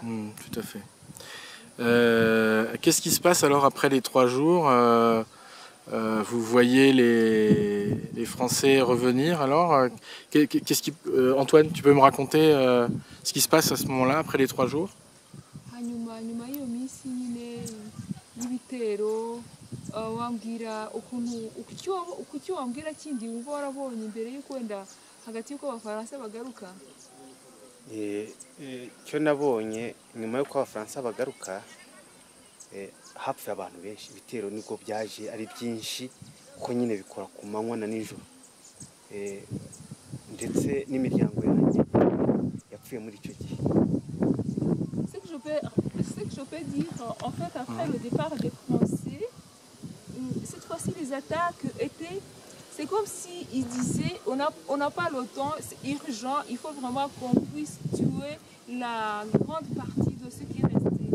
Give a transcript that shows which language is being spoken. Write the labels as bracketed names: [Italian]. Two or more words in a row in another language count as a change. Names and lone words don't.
[French] Tout à fait. Qu'est-ce qui se passe alors après les 3 jours vous voyez les Français revenir alors Antoine, tu peux me raconter ce qui se passe à ce moment-là, après les 3 jours? [Kinyarwanda] icyo nabonye nyuma y'uko abafaransa bagaruka hapfuye abantu benshi ibitero nibwo byaje ari byinshi kuko nyine bikora ku manywa na nijoro ndetse n'imiryango yanjye yapfuye muri icyo gihe. [French] Ce que je peux dire, en fait, après le départ des Français, cette fois-ci les attaques étaient, c'est comme s'ils disaient, on n'a pas le temps, c'est urgent, il faut vraiment qu'on puisse tuer la grande partie de ce qui est resté.